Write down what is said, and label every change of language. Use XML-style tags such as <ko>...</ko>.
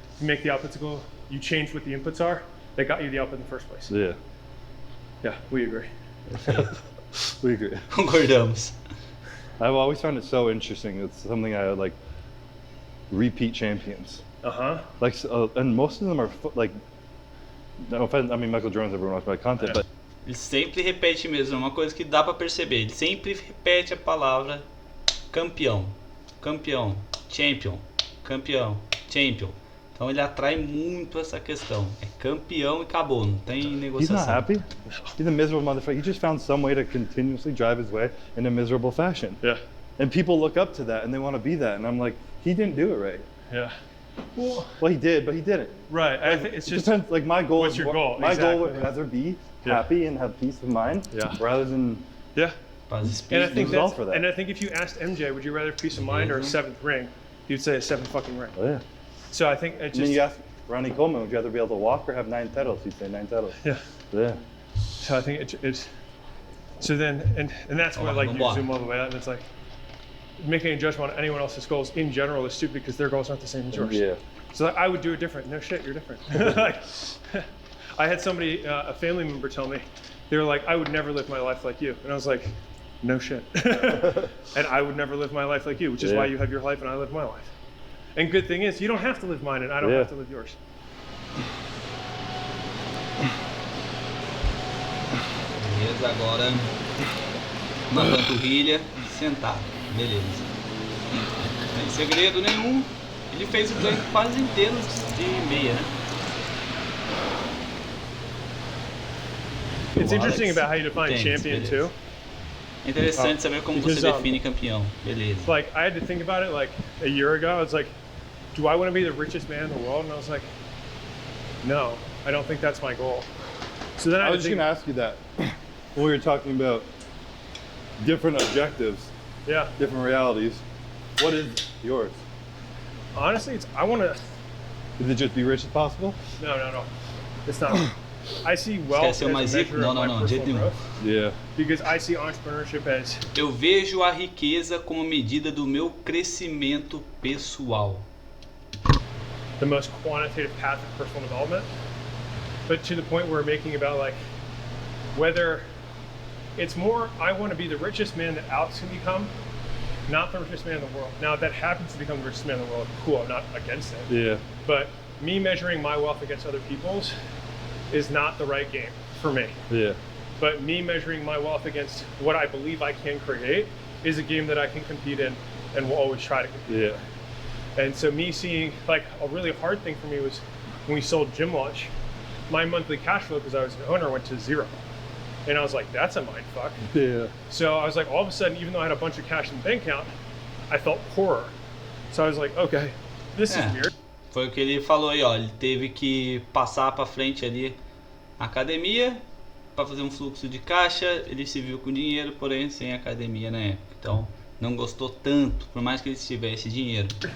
<en>You make the outputs the goal, you change what the inputs are, that got you the output in the first place. Yeah. Yeah, we agree. We agree.</en> <pt>Concordamos.</pt> <en>I've always found it so interesting. It's something I like. Repeat champions. Like, and most of them are like. No offense, I mean Michael Jordan's everyone watches my content, but.</en> <pt>Ele sempre repete mesmo, é uma coisa que dá pra perceber. Ele sempre repete a palavra campeão, campeão,</pt> <en>champion,</en> <pt>campeão, champion. Então ele atrai muito essa questão. É campeão e acabou, não tem negociação.</pt> <en>He's not happy. He's a miserable motherfucker. He just found some way to continuously drive his way in a miserable fashion. Yeah. And people look up to that and they want to be that. And I'm like, he didn't do it right. Yeah. Well, he did, but he didn't. Right. I think it's just depends. Like my goal. What's your goal? My Exactly. goal would rather be happy and have peace of mind, rather than And I think that's, for that. And I think if you asked MJ, would you rather peace of mind or a 7th ring? He'd say a 7th fucking ring. Oh, yeah. So I think it just. And then you ask Ronnie Coleman, would you rather be able to walk or have 9 pedals? He'd say 9 pedals. Yeah. Yeah. So I think it's. So then, and that's where like you zoom all the way out, and it's like making a judgment on anyone else's goals in general is stupid because their goals aren't the same as yours. Yeah. So like, I would do it different. No shit, you're different. Like, I had somebody, a family member, tell me, they were like, I would never live my life like you, and I was like, no shit. And I would never live my life like you, which is why you have your life and I live my life. And good thing is, you don't have to live mine and I don't have to live yours.</en> <pt>Beleza, agora uma panturrilha, sentado. Beleza. Não tem segredo nenhum. Ele fez o treino quase inteiro de meia, né?</pt> <en>It's interesting about how you define champion too.</en> <pt>É interessante saber como você define campeão. Beleza.</pt> <en>Like I had to think about it like a year ago. I was like, do I want to be the richest man in the world? And I was like, no, I don't think that's my goal. So then I was just gonna ask you that when we were talking about different objectives, different realities. What is yours? Honestly, I want to. Is it just be rich as possible? No. It's not. I see wealth as a measure of my personal growth. Yeah. Because I see entrepreneurship as.</en> <pt>Eu vejo a riqueza como medida do meu crescimento pessoal.</pt> <en>The most quantitative path of personal development, but to the point we're making about like whether it's more I want to be the richest man that Alex can become, not the richest man in the world. Now if that happens to become the richest man in the world, cool, I'm not against it. Yeah. But me measuring my wealth against other people's is not the right game for me. Yeah. But me measuring my wealth against what I believe I can create is a game that I can compete in and will always try to compete in. And so me seeing, like, a really hard thing for me was when we sold Gym Launch, my monthly cash flow, because I was an owner, went to 0. And I was like, that's a mind fuck. Yeah. So I was like, all of a sudden, even though I had a bunch of cash in the bank account, I felt poorer. So I was like, okay, this is weird.</en> <pt>Foi o que ele falou aí, ó. Ele teve que passar para frente ali a academia para fazer um fluxo de caixa. Ele se viu com dinheiro, porém sem academia na época. Então não gostou tanto, por mais que ele tivesse dinheiro.</pt>